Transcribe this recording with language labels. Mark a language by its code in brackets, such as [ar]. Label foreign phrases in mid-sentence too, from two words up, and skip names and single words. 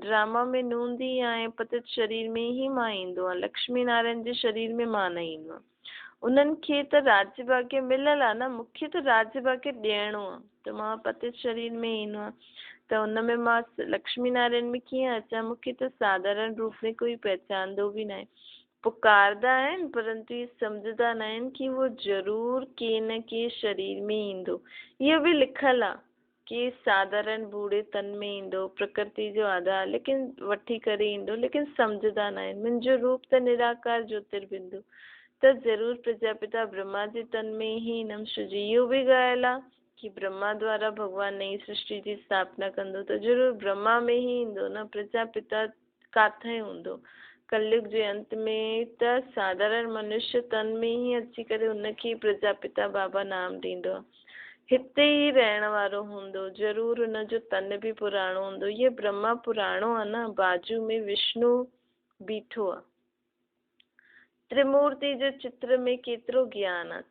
[sd] ड्रामा में नूंदी आहे, पतित शरीर में ई मां ईंदो आहे। लक्ष्मी नारायण जे शरीर में मां न ईंदो आहे। उन्हनि खे त राज्य भाग्य मिलियल आहे न। मूंखे त राज्य भाग्य ॾियणो आहे, त मां पतित शरीर में ईंदो आहे। त उन में मां लक्ष्मी नारायण में कीअं अचां? मूंखे त साधारण रूप में कोई पहचानंदो बि न आहे। पुकारदा आहिनि परंतु ये सम्झंदा न आहिनि कि वो ज़रूर के न के शरीर में ईंदो। इहो बि लिखियलु आहे कि साधारण बूढ़े तन में ईंदो, प्रकृति जो आधार लेकिन वठी करे ईंदो, लेकिन सम्झंदा न आहिनि। मुंहिंजो रूप त निराकार ज्योतिर्बिंदु, त ज़रूर प्रजापिता ब्रह्मा जे तन में ही ईंदमि। शुजी इहो बि ॻाल्हि आहे कि ब्रह्मा द्वारा भगवान नई सृष्टि जी स्थापना कंदो त ज़रूर ब्रह्मा में ही ईंदो न, प्रजापिता काथे हूंदो। कलयुग जे अंत में त साधारण मनुष्य तन में ही अची करे उनखे प्रजापिता बाबा नाम ॾींदो आहे। हिते ही रहण वारो हूंदो, ज़रूर उनजो तन बि पुराणो हूंदो। ये ब्रह्मा पुराणो आहे न, बाजू में विष्णु बीठो आहे। त्रिमूर्ति जो चित्र में केतिरो ज्ञान आहे।